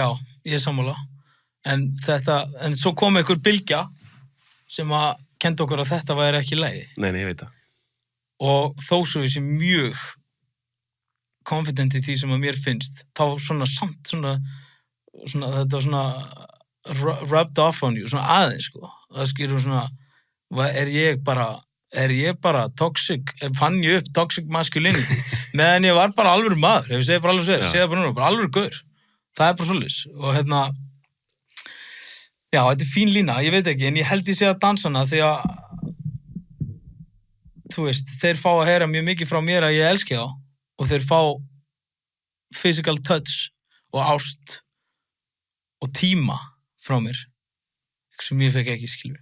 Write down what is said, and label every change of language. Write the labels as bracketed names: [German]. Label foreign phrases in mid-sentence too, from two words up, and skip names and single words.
[Icelandic] ég er sammála. En svo kom einhver bylgja sem að kendi okkur að þetta væri ekki lagi. Nei, ég veit það. Og þó svo ég sé mjög confident í því sem að mér finnst, þá samt þetta var svona [English] rubbed off on you, [Icelandic] svona aðeins, sko. Það skilur svona, er ég bara toxic, fann ég upp [English] toxic masculinity, [Icelandic] meðan ég var bara alvöru maður, ef ég segi bara alveg sér, segi það bara núna, bara alvöru gaur. Það er bara svoleiðis. Og já, þetta er fín lína, ég veit ekki, en ég held ég sé að dansana því að, þú veist, þeir fá að heyra mjög mikið frá mér að ég elski þá og þeir fá [English] physical touch [Icelandic] og ást og tíma frá mér sem ég fekk ekki, skilur.